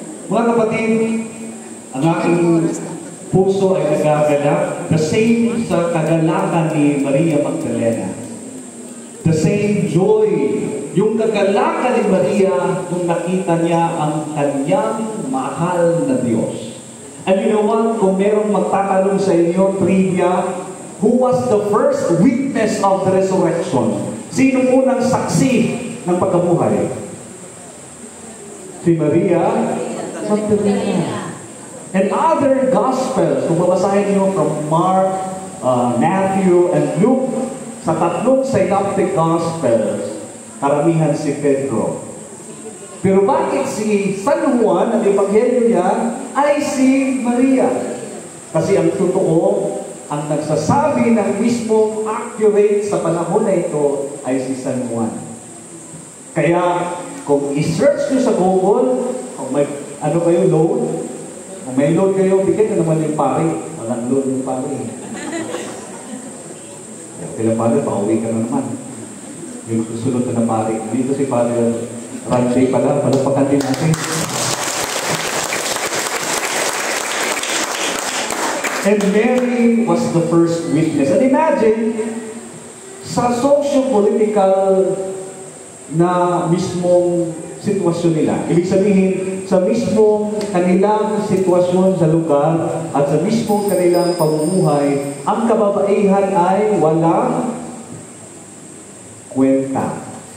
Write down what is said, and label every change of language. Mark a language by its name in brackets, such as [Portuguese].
[Filipino] Mga kapatid, ang aking puso ay nagagalak. [English] The same [Filipino] sa kagalakan ni Maria Magdalena. [English] The same joy. [Filipino] Yung kagalakan ni Maria nung nakita niya ang kanyang mahal na Diyos. [English] And you know what? [Filipino] Kung merong magtatanong sa inyo, [English] trivia, who was the first witness of the resurrection? [Filipino] Sino unang saksi ng pagkabuhay? Si Maria Magdalena. [English] And other Gospels, [Filipino] kung babasahin niyo [English] from Mark, Matthew, and Luke, [Filipino] sa 3 [English] synoptic Gospels, [Filipino] karamihan si Pedro. Pero bakit si San Juan, ang ebanghelyo niya, ay si Maria? Kasi ang totoo, ang nagsasabi ng mismo [English] accurate [Filipino] sa panahon na ito ay si San Juan. Kaya, kung i-search nyo sa Google, kung may ano kayo, load, kung may load kayo, bigyan na naman yung pari. Walang load yung pari. Kaya pari, pauwi ka na naman. Yung susunod na pari. Dito si Father Randy pala, palagpakan din natin. [English] And Mary was the first witness. [Filipino] And imagine, sa [English] socio-political [Filipino] na mismong sitwasyon nila, ibig sabihin, sa mismong kanilang sitwasyon sa lugar at sa mismong kanilang pamumuhay, ang kababaihan ay walang kwenta.